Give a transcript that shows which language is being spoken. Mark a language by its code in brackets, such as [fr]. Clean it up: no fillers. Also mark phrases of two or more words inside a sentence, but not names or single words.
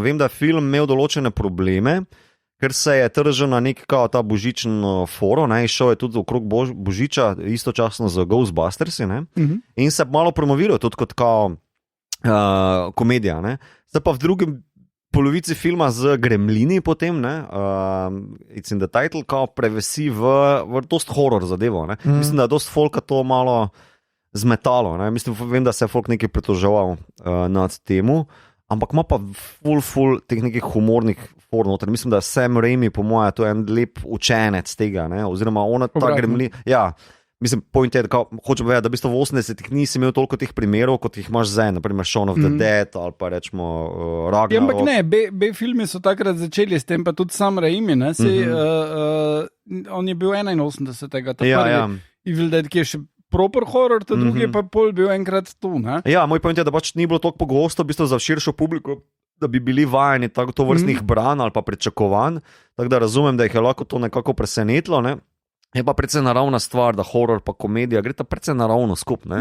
[sl] Vem, da je film imel določene probleme, ker se je tržil na nek ta božičen foro, šel je tudi okrog Božiča, istočasno z Ghostbustersi, in se malo promoviral tudi kot komedija. Se pa v drugem polovici filma z gremlini potem, [en] it's in the title, [sl] prevesi v dost horror zadevo. Mislim, da je dost folka to malo zmetalo. Mislim, vem, da se je folk nekaj pritoževal nad temu, ampak ima pa ful teh nekih humornih for noter. Mislim, da Sam Raimi, po mojem, to je en lep učenec tega, oziroma ona ta gremlin. Mislim, point je, hočem povedati, da v bistvu v 80-ih nisi imel toliko teh primerov, kot jih imaš zdaj, naprimer Shaun of the Dead ali pa rečemo Ragnarok. Ampak ne, B-filmi so takrat začeli s tem, pa tudi Sam Raimi, on je bil 81. ta prvi Evil Dead, ki je še [en] proper horror, [sl] ta drugi pa pol bil enkrat tu. Moj point je, da pač ni bilo toliko pogosto, v bistvu za širšo publiko, da bi bili vajeni to vrstnih branj ali pa pričakovanj, tako da razumem, da jih je lahko to nekako presenetilo, je pa precej naravna stvar, da horor pa komedija gre ta precej naravno skupaj.